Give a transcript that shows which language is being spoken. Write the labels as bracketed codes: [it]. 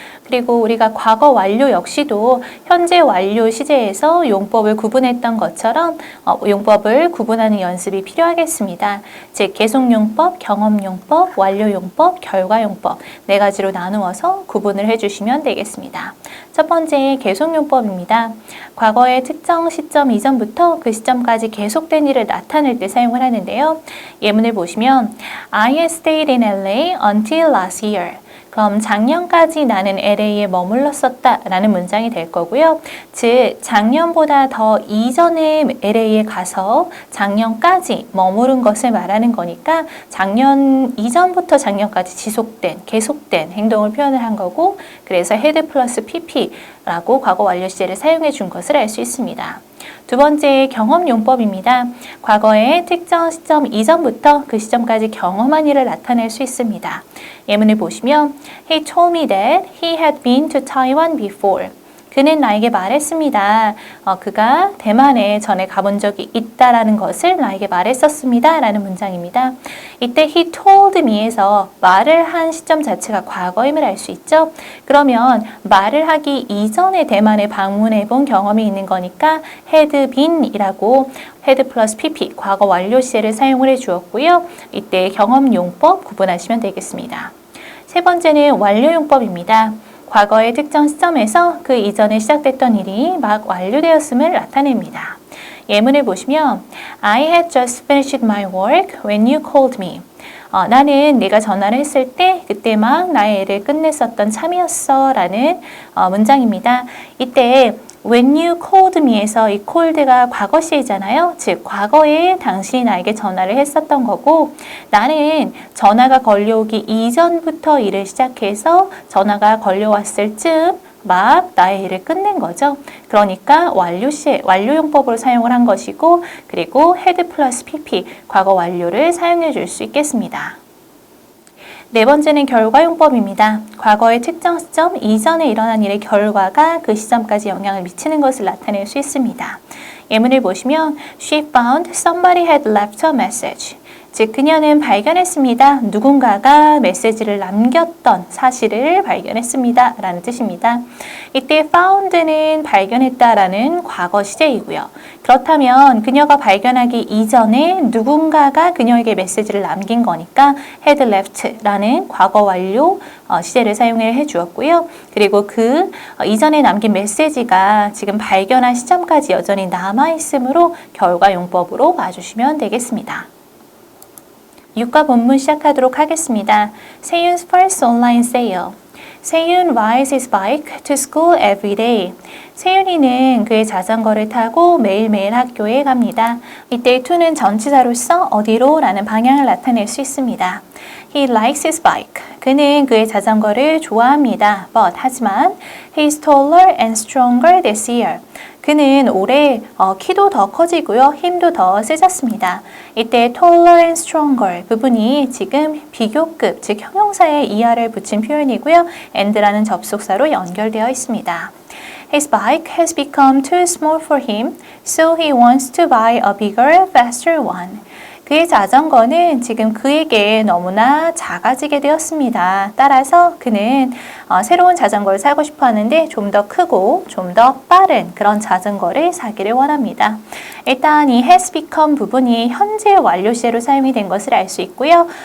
[ko] 그리고 우리가 과거 완료 역시도 현재 완료 시제에서 용법을 구분했던 것처럼 용법을 구분하는 연습이 필요하겠습니다. 즉 계속용법, 경험용법, 완료용법, 결과용법 네 가지로 나누어서 구분을 해주시면 되겠습니다. 첫 번째 계속용법입니다. 과거의 특정 시점 이전부터 그 시점까지 계속된 일을 나타낼 때 사용을 하는데요. 예문을 보시면 [en] I stayed in LA until last year. [ko] 그럼 작년까지 나는 LA에 머물렀었다 라는 문장이 될 거고요. 즉 작년보다 더 이전에 LA에 가서 작년까지 머무른 것을 말하는 거니까 작년 이전부터 작년까지 지속된, 계속된 행동을 표현을 한 거고 그래서 had 플러스 pp라고 과거 완료 시제를 사용해 준 것을 알 수 있습니다. 두 번째 경험용법입니다. 과거의 특정 시점 이전부터 그 시점까지 경험한 일을 나타낼 수 있습니다. 예문을 보시면 [en] He told me that he had been to Taiwan before. [ko] 그는 나에게 말했습니다. 그가 대만에 전에 가본 적이 있다라는 것을 나에게 말했었습니다. 라는 문장입니다. 이때 [en] he told me [ko] 에서 말을 한 시점 자체가 과거임을 알 수 있죠. 그러면 말을 하기 이전에 대만에 방문해 본 경험이 있는 거니까 had been 이라고 had 플러스 pp 과거 완료 시제를 사용을 해 주었고요. 이때 경험용법 구분하시면 되겠습니다. 세 번째는 완료용법입니다. 과거의 특정 시점에서 그 이전에 시작됐던 일이 막 완료되었음을 나타냅니다. 예문을 보시면 [en] I had just finished my work when you called me. [ko] 나는 내가 전화를 했을 때 그때 막 나의 애를 끝냈었던 참이었어 라는 문장입니다. 이때 [en] When you called me [ko] 에서 이 called가 과거 시이잖아요. 즉 과거에 당신이 나에게 전화를 했었던 거고 나는 전화가 걸려오기 이전부터 일을 시작해서 전화가 걸려왔을 즈음 막 나의 일을 끝낸 거죠. 그러니까 완료용법으로 사용을 한 것이고 그리고 had 플러스 pp 과거 완료를 사용해 줄 수 있겠습니다. 네 번째는 결과용법입니다. 과거의 특정 시점 이전에 일어난 일의 결과가 그 시점까지 영향을 미치는 것을 나타낼 수 있습니다. 예문을 보시면 [en] She found somebody had left a message. [ko] 즉 그녀는 발견했습니다. 누군가가 메시지를 남겼던 사실을 발견했습니다. 라는 뜻입니다. 이때 found는 발견했다라는 과거 시제이고요. 그렇다면 그녀가 발견하기 이전에 누군가가 그녀에게 메시지를 남긴 거니까 had left라는 과거 완료 시제를 사용해 주었고요. 그리고 그 이전에 남긴 메시지가 지금 발견한 시점까지 여전히 남아있으므로 결과용법으로 봐주시면 되겠습니다. 육과 본문 시작하도록 하겠습니다. [en] 세윤's first online sale. 세윤 rides his bike to school every day. [ko] 세윤이는 그의 자전거를 타고 매일매일 학교에 갑니다. 이때 to는 전치사로서 어디로 라는 방향을 나타낼 수 있습니다. [en] He likes his bike. [ko] 그는 그의 자전거를 좋아합니다. [en] But [ko] 하지만 [en] he's taller and stronger this year. [ko] 그는 올해 키도 더 커지고요. 힘도 더 세졌습니다. 이때 taller and stronger 부분이 지금 비교급, 즉 형용사에 ER을 붙인 표현이고요. and라는 접속사로 연결되어 있습니다. [en] His bike has become too small for him, so he wants to buy a bigger, faster one. [ko] 그의 자전거는 지금 그에게 너무나 작아지게 되었습니다. 따라서 그는 새로운 자전거를 사고 싶어 하는데 좀 더 크고 좀 더 빠른 그런 자전거를 사기를 원합니다. 일단 이 has become 부분이 현재 완료 시제로 사용이 된 것을 알 수 있고요.